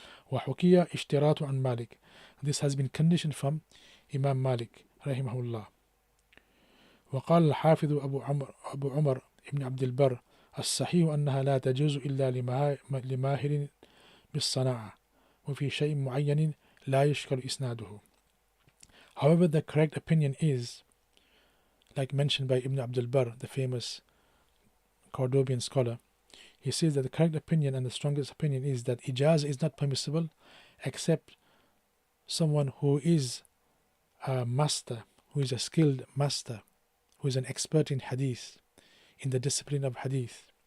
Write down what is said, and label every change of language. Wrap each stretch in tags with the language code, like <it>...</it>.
<en>وحكي اشتراط عن مالك, this has been conditioned from Imam Malik رحمه الله.</en> <ar>وقال الحافظ أبو عمر ابن عبد البر الصحيح أنها لا تجوز إلا لماهر بالصناعة وفي شيء معين لا يشكل إسناده.</ar> <en>However, the correct opinion is, like mentioned by Ibn Abdul Barr, the famous Cordobian scholar, he says that the correct opinion and the strongest opinion is that ijaz is not permissible except someone who is a master, who is a skilled master, who is an expert in hadith, in the discipline of hadith.</en>